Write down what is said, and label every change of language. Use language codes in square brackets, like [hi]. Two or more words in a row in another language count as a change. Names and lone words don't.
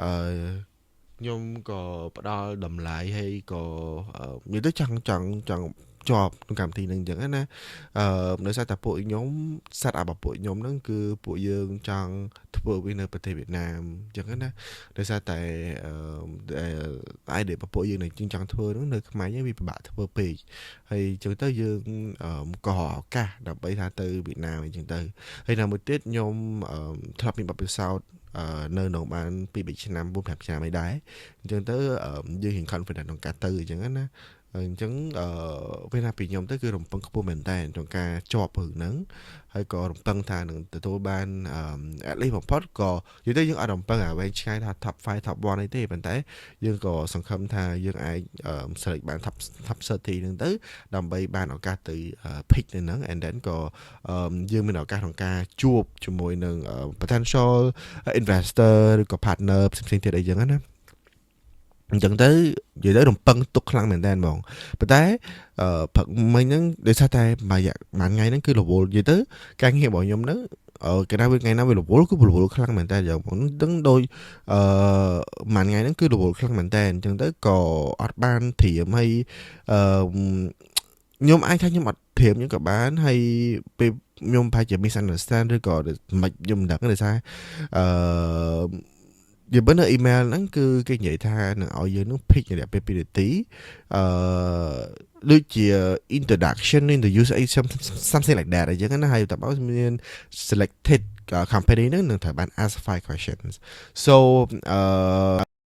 [km] ខ្ញុំក៏ផ្ដល់តម្លៃហើយក៏និយាយទៅចង់ជាប់ក្នុងកម្មវិធីហ្នឹងអញ្ចឹងណាដោយសារតែពួកខ្ញុំ [en] set up [km] របស់ពួកខ្ញុំហ្នឹងគឺពួកយើងចង់ធ្វើវានៅប្រទេសវៀតណាមអញ្ចឹងណាដោយសារតែidea របស់ពួកយើងនឹងចង់ធ្វើហ្នឹងនៅខ្មែរយើងវាពិបាកធ្វើពេកហើយអញ្ចឹងទៅយើងក៏ឱកាសដើម្បីថាទៅវៀតណាមអញ្ចឹងទៅហើយដល់មួយទៀតខ្ញុំធ្លាប់មានបទពិសោធន៍នៅក្នុងបាន 2-3ឆ្នាំ4-5ឆ្នាំអីដែរអញ្ចឹងទៅយើងរៀង confident ក្នុងការទៅអញ្ចឹងណាអញ្ចឹងពេលណាពីខ្ញុំទៅគឺរំពឹងខ្ពស់មែនតើក្នុងការជាប់រឿងហ្នឹងហើយក៏រំពឹងថានឹងទទួល បាន [en] at least [km] បំផុតក៏និយាយទៅយើងអត់រំពឹងឲ្យវែងឆ្ងាយថា top 5 top 1អីទេប៉ុន្តែយើងក៏សង្ឃឹមថាយើងអាចselect បាន top 30ហ្នឹងទៅដើម្បីបានឱកាសទៅ pick នៅហ្នឹង [en] and then [km] ក៏យើងមានឱកាសក្នុងការជួបជាមួយ នឹង [en] potential investor [km] ឬក៏ partner ផ្សេងៗទៀតអីចឹងណាអញ្ចឹងទៅនិយាយទៅរំពឹងទុកខ្លាំងមែនតើហ្មងប៉ុន្តែព្រឹកមិញហ្នឹងដោយសារតែមួយថ្ងៃហ្នឹងគឺរវល់និយាយទៅការងាររបស់ខ្ញុំហ្នឹងគេថាវាថ្ងៃណាវារវល់គឺរវល់ខ្លាំងមែនតើយ៉ាងហ្មងហ្នឹងដូចមួយថ្ងៃហ្នឹងគឺរវល់ខ្លាំងមែនតើអញ្ចឹងទៅក៏អត់បានត្រៀមហើយ ខ្ញុំអាចថាខ្ញុំអត់ត្រៀមខ្ញុំក៏បានហើយពេលខ្ញុំប្រហែលជា misunderstand ឬក៏មិនខ្ញុំមិនដឹងទេថានិយាយនៅ email ហ្នឹងគឺគេនិយាយថានឹងឲ្យយើងនឹង pick រយៈពេល2នាទីដូចជា [en] introduction introduce something like that [km] អញ្ចឹងណាហើយតើបើមាន [en] selected company [km] ហ្នឹងនឹងត្រូវបាន [en] ask 5 questions so